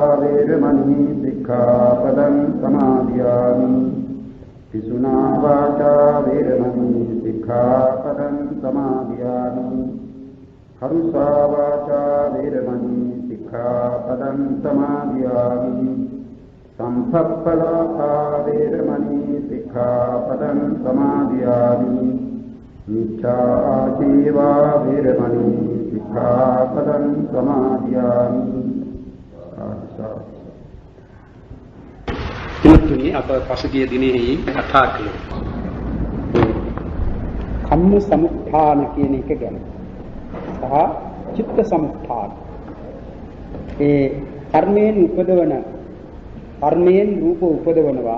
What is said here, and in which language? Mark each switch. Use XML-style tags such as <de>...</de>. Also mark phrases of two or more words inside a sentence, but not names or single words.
<pi>वेरमणि सिक्खापदं समादयामि पिशुना वाचा वेरमणि सिक्खापदं समादयामि हरुषा वाचा वेरमणि सिक्खापदं समादयामि संसप्पलापा वेरमणि सिक्खापदं समादयामि मिथ्याजीवा वेरमणि सिक्खापदं समादयामि</pi> <si>තුන්වෙනි අප පසුගිය දිනෙහි කතා කළේ</si> <pi>කම්ම සමුත්ථාන</pi> <si>කියන එක ගැන සහ</si> <pi>චිත්ත සමුත්ථාන.</pi> <si>ඒ කර්මයෙන් රූප උපදවනවා.</si>